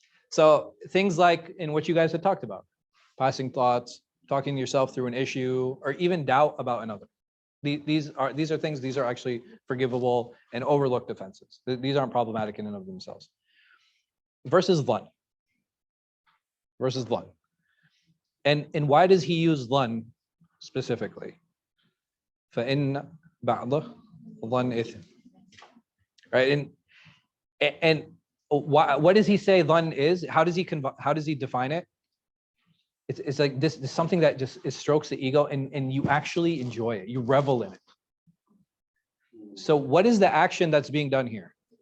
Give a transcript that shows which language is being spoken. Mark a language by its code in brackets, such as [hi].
[en] So things like in what you guys had talked about, passing thoughts, talking to yourself through an issue, or even doubt about another. These are things, these are actually forgivable and overlooked offenses. These aren't problematic in and of themselves. Versus dhann. And why does he use dhann specifically? [ar] فَإِنَّ بَعْضَ dhann إِثْمٍ. [en] Right? And what does he say dhann is? How does he define it? It's like this is something that just strokes the ego and you actually enjoy it. You revel in it. So what is the action that's being done here?